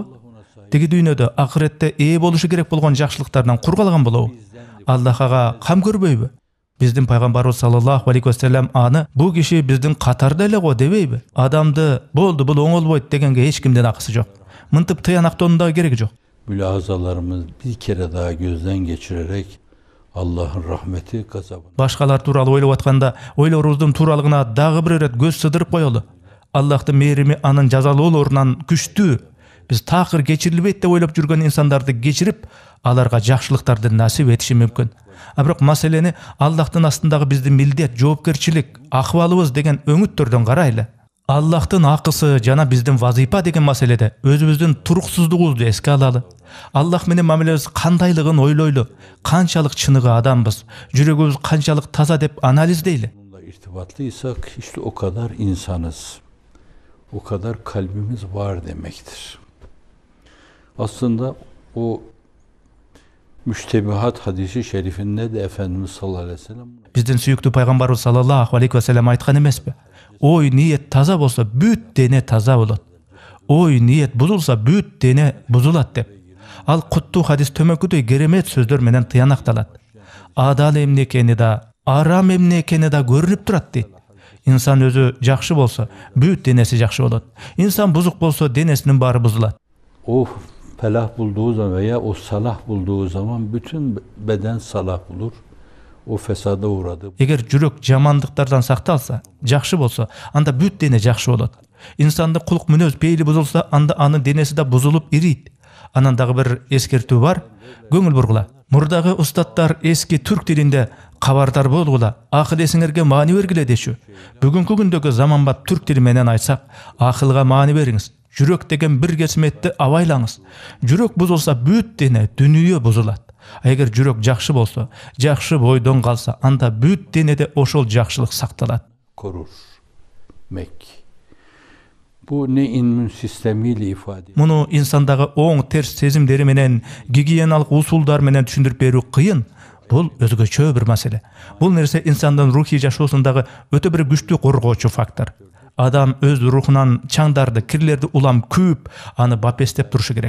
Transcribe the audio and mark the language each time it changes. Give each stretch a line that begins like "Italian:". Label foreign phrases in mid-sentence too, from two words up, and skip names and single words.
Kyrgyz: Тиги дүйнөдө акыретте ээ болушу керек болгон жакшылыктардан кур калган болобу? Аллах ага кам көрбөйбү? Биздин пайгамбарыбыз
Arabic: صلى الله عليه وسلم
Kyrgyz: аны бул киши биздин катарда эле го дебейби? Адамды болду бул оңолбойт дегенге эч кимдин акысы жок. Мынтип тыянактоонун да кереги жок.
Turkish: mülahazalarımız bir kere daha gözden geçirerek Allah'ın rahmeti gazabını
Kyrgyz: Башкалар тууралуу ойлоп атканда, ойлорубуздун тууралыгына дагы бир ирет көз сыдырып коелу. Аллахтын мээрими анын жазалоолорунан күчтүү. Биз такыр кечирилбейт деп ойлоп жүргөн инсандарды кечирип, аларга жакшылыктарды насип этиши мүмкүн. Бирок маселени Аллахтын астындагы биздин милдет, жоопкерчилик, акыбалыбыз деген өңүттөрдөн карайлы. Аллахтын акысы жана биздин вазипа деген маселеде өзүбүздүн туруксуздугубузду эске алалы. Аллах менен мамилебиз кандайлыгын ойлойлу, канчалык чыныгы адамбыз, жүрөгүбүз канчалык таза деп анализдейли.
Turkish: onunla irtibatlıysak işte o kadar insanız. O kadar kalbimiz var demektir. Aslında o müştebihat hadisi şerifinde de Efendimiz
Arabic: صلى الله عليه وسلم
Kyrgyz: Биздин сүйүктүү пайгамбарыбыз
Arabic: صلى الله عليه وسلم
Kyrgyz: айткан эмеспи? Ой, ниет таза болсо бүт дене таза болот. Ой, ниет бузулса бүт дене бузулат деп. Ал куттуу хадис төмөкүдөй керемет сөздөр менен тыянакталат. Адал эмне экени да, арам эмне экени да көрүнүп турат дейт. Инсан өзү жакшы болсо, бүт денеси жакшы болот. Инсан бузук болсо, денесинин баары бузулат.
Turkish: o felah bulduğu zaman veya o salah bulduğu zaman bütün beden salah bulur. O fesada uğradı.
Kyrgyz: Эгер жүрөк жамандыктардан сакталса, жакшы болсо, анда бүт дене жакшы болот. Инсандын кулук мүнөз пейили бузулса, анда анын денеси да бузулуп ирийт. Анан дагы бир эскертүү бар, көңүл бургула. Мурдагы устаттар эски түрк тилинде кабардар болгула, акыл эсиңерге маани бергиле дешү. Бүгүнкү күндөгү заманбап түрк тили менен айтсак, акылга маани бериңиз. Жүрөк деген бир кесметти абайлаңыз. Жүрөк бузулса, бүт дене, дүнүйө бузулат. Эгер жүрөк жакшы болсо, жакшы бойдон калса, анда бүт денеде ошол жакшылык сакталат.
Turkish: Korur. Bu ne immün sistemiyle ifade.
Kyrgyz: Муну инсандагы оң терс сезимдери менен, гигиеналык усулдар менен түшүндүрүп берүү кыйын. Бул өзгөчө бир маселе. Бул нерсе инсандын рухий жашоосундагы өтө бир күчтүү коргоочу фактор. Адам өз рухунан чаңдарды, кирлерди улам күйүп, аны бапестеп турушу керек.